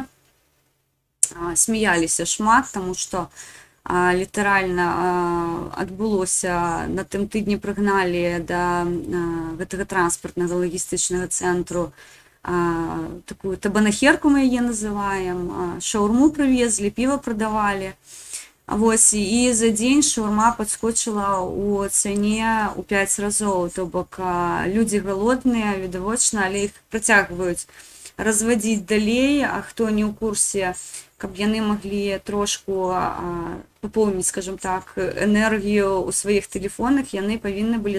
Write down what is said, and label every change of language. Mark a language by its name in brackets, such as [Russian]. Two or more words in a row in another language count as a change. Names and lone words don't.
[Belarusian] Смяяліся шмат, таму што літаральна адбылося, на тым тыдні прыгналі да гэтага транспартнага лагістычнага цэнтру такую табанахерку мы яе называем, [Russian] шаурму привезли, пиво продавали. [Belarusian] Вось, і за дзень шаурма падскочыла ў цане ў 5 разоў, то бок людзі галодныя, відавочна, але іх працягваюць развадзіць далей, а хто не ў курсе, каб яны маглі трошку папоўніць, скажем так, энергію ў сваіх тэлефонах, яны павінны былі